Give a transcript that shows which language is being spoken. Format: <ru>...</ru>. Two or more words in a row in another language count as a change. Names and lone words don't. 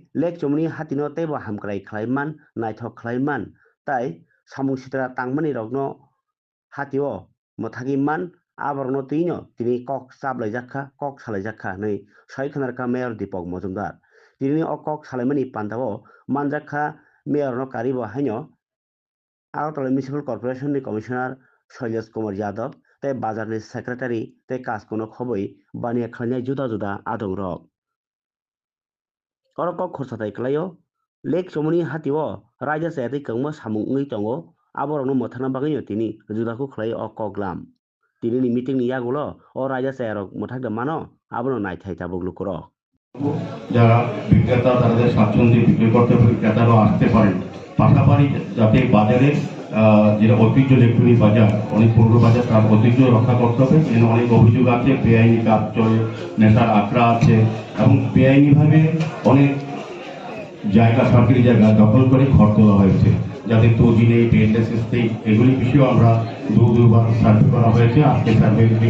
<trp>Lake Chomoni Hatino Tebo Hamkrai Klaiman Naithok Klaiman Tai Samung Sitra Tangmani Rogno Hatio Motagiman Aborno Tino Tini Kok Sablajaka Kok Salajaka Nei Soikanarka Mayor Dipok Mozumdar Tini O Kok Salemani Pandavo Manjaka Mayor no Karibo Hanyo Agartala Municipal Corporation ni Commissioner Shailesh Kumar Yadav te bazar ni secretary te kaskono khoboi bania khlanya juda juda adong rok korok khorsatai klayo Lake Chomoni Hatio raja sayati kangma samung ngi tongo aborno mothana bagino tini juda ku khlai o koglam tini ni meeting ni yagulo o raja sayarok mothakda mano abono naithai tabuglu koro</trp> <bn>যারা বিক্রেতা তাদের স্বাচ্ছন্দ্যে বিক্রি করতে পারে ক্রেতারাও আসতে পারেন পাশাপাশি যাতে বাজারে যেটা ঐতিহ্য লেকটুনি বাজার অনেক পুরনো বাজার তার ঐতিহ্য রক্ষা করতে হবে এখানে অনেক অভিযোগ আছে বেআইনি কাজ চলে নেশার আখড়া আছে এবং বেআইনিভাবে অনেক জায়গা সরকারি জায়গা দখল করে ঘর তোলা হয়েছে যাদের তৈরি নেই</bn> <en>paid license</en> <bn>নেই এগুলি বিষয়েও আমরা দুবার সার্ভে করা হয়েছে আজকে সার্ভে</bn>